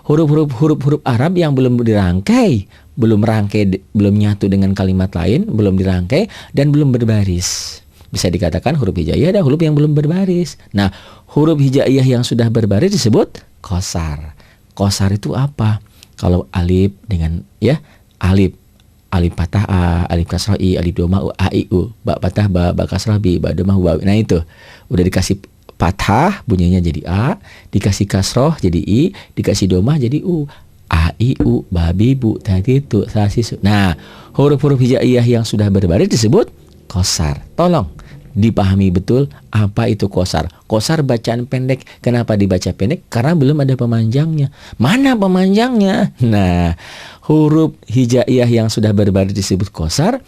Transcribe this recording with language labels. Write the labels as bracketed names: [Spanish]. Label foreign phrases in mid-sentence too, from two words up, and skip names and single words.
[Indonesian] Huruf Arab yang belum dirangkai, belum nyatu dengan kalimat lain, belum dirangkai dan belum berbaris. Bisa dikatakan huruf hijaiyah ada huruf yang belum berbaris. Nah, huruf hijaiyah yang sudah berbaris disebut qasar. Qasar itu apa? Kalau alif dengan alif patah a, alif kasrah i, alif dhamma u, a i u, ba patah ba, ba kasrah bi, ba dhamma wa. Nah itu udah dikasih patah bunyinya jadi a, dikasih kasrah jadi i, dikasih dhamma jadi u. A i u, ba bi bu, tadi tu, sa si su. Nah, huruf-huruf hijaiyah yang sudah berbaris disebut qasar. Tolong dipahami betul apa itu qasar. Qasar bacaan pendek. Kenapa dibaca pendek? Karena belum ada pemanjangnya. Mana pemanjangnya? Nah, huruf hijaiyah yang sudah berbaris disebut qasar.